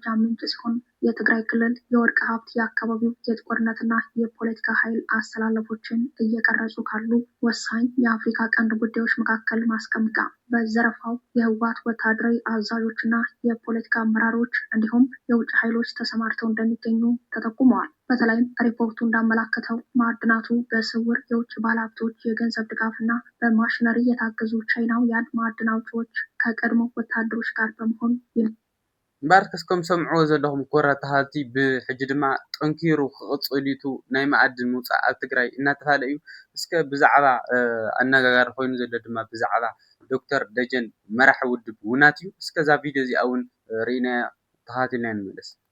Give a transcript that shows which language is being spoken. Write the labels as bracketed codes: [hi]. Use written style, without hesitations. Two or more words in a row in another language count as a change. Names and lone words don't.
[am] ምንጭ ሲሆን የትግራይ ክልል የወርቅ ሀብት የአካባቢው የጦርነትና የፖለቲካ ኃይል አስተላለፎችን እየቀረጹ ካሉ ወሳኝ የአፍሪካ ቀንድ ጉዳዮች መካከል ማስቀምጣ በዘረፋው የህወሓት ወታደራዊ አዛዦችና የፖለቲካ አመራሮች እንዲሁም የውጭ ኃይሎች ተሰማርተው እንደሚገኙ ተጠቁመዋል። በተለይም ሪፖርቱ እንዳመላከተው ማዕድናቱ በስውር የውጭ ባለሀብቶች የገንዘብ ድጋፍና በማሽነሪ የታገዙ ቻይናውያን ማዕድን አውጪዎች ከቀድሞ ወታደሮች ጋር በመሆን [ti] እምበር ከስኩም ሰምዕዎ ዘለኹም ኮራ ተሃልቲ ብሕጂ ድማ ጠንኪሩ ክቕፅሊቱ ናይ ማዕድን ምውፃእ ኣብ ትግራይ እናተባሃለ እዩ። እስከ ብዛዕባ ኣነጋጋሪ ኮይኑ ዘሎ ድማ ብዛዕባ ዶክተር ደጀን መራሒ ውድብ ውናት እዩ። እስከዛ ቪድዮ እዚኣ እውን ርኢና ተኸታቲልና ንመለስ።